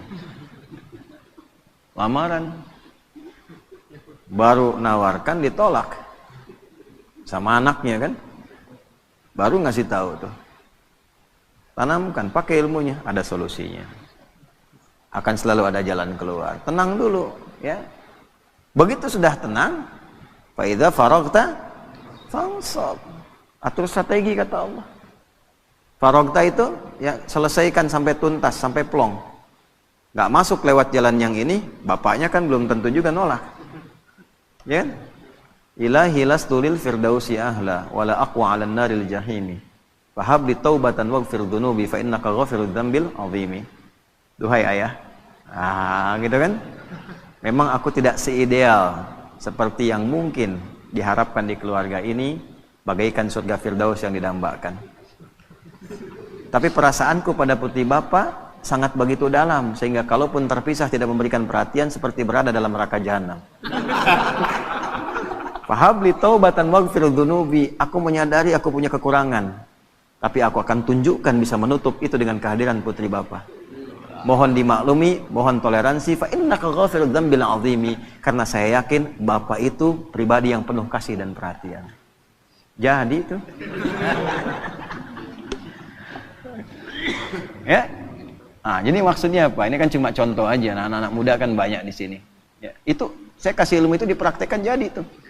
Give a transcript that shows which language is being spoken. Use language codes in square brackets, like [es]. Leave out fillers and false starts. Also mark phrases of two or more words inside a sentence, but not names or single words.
[id] Lamaran, baru nawarkan ditolak sama anaknya kan. Baru ngasih tahu tuh. Tanamkan, pakai ilmunya, ada solusinya. Akan selalu ada jalan keluar. Tenang dulu, ya. Begitu sudah tenang, [ar] فإذا فرغت فانصب. [id] Atur strategi kata Allah. Faraghta itu ya selesaikan sampai tuntas, sampai plong. Nggak masuk lewat jalan yang ini, bapaknya kan belum tentu juga nolak. Ya. [ar] إلهي لست للفردوس أهلا ولا أقوى على النار الجحيم. فهب لي توبة واغفر ذنوبي فإنك غافر الذنب العظيم. [id] Duhai ayah. Gitu kan? Memang aku tidak seideal seperti yang mungkin diharapkan di keluarga ini, bagaikan surga firdaus yang didambakan. Tapi perasaanku pada putri bapak sangat begitu dalam, sehingga kalaupun terpisah tidak memberikan perhatian seperti berada dalam neraka jahanam. [ar] فهب لي توبة واغفر ذنوبي. [id] Aku menyadari aku punya kekurangan, tapi aku akan tunjukkan bisa menutup itu dengan kehadiran putri bapak. Mohon dimaklumi, mohon toleransi. [ar] فإنك غافر الذنب العظيم. [id] Karena saya yakin bapak itu pribadi yang penuh kasih dan perhatian. Jadi itu. Ya. Jadi maksudnya apa? Ini kan cuma contoh aja. Nah, anak-anak muda kan banyak di sini. Ya, itu saya kasih ilmu itu dipraktekkan jadi tuh.